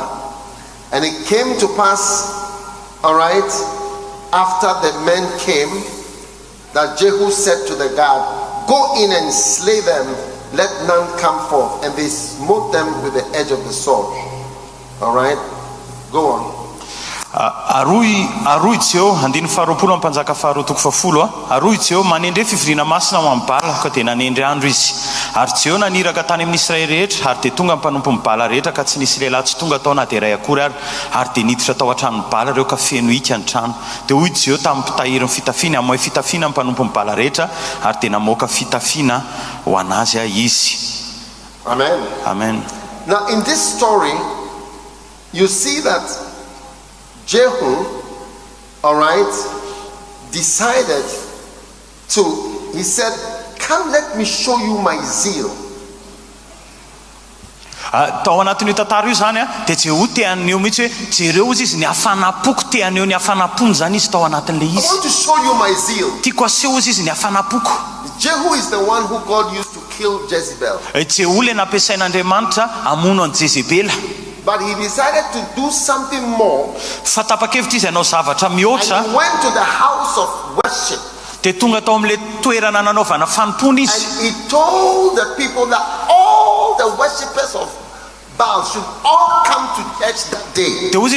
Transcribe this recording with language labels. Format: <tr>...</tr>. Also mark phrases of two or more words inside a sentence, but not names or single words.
<en>And it came to pass, all right, after the men came, that Jehu said to the guard, go in and slay them, let none come forth. And they smote them with the edge of the sword. All right, go on.</en> <mg>Aroy tseo andiny faharoapolo ampanjaka faharoatoko fafolo aroy tseo manendre fivoriana masina ho amin'ny Bala ka dia nanendre andro izy ary tseo naniraka tany amin'ny Israely rehetra ary dia tonga mpanompo ny Bala rehetra ka tsy nisy lehilahy tsy tonga tao na dia iray akory ary dia niditra tao an-tranon'ny Bala ireo ka feno hika ny trano dia hoy tseo tamin'ny mpitahiry ny fitafiana amoy fitafiana ny mpanompo ny Bala rehetra ary dia namoaka fitafiana ho anazy izy. Amen. Amen.</mg> <en>Now in this story you see that Jehu, all right, decided to, he said, come let me show you my zeal.</en> <mg>Tao anatin'io tantara io zany dia Jehu teaneo mihitsy hoe jereo izy ny afanapoko teaneo ny afanapony zany izy tao anatin'ilay izy.</mg> <en>I want to show you my zeal.</en> <mg>Tiako aseho izy ny afanapoko.</mg> <en>Jehu is the one who God used to kill Jezebel.</en> <mg>Jehu le nampiasain'Andriamanitra hamono an Jezebela.</mg> <en>But he decided to do something more. And he went to the house of worship. And he told the people that all the worshippers of Baal should all come to church that day.</en>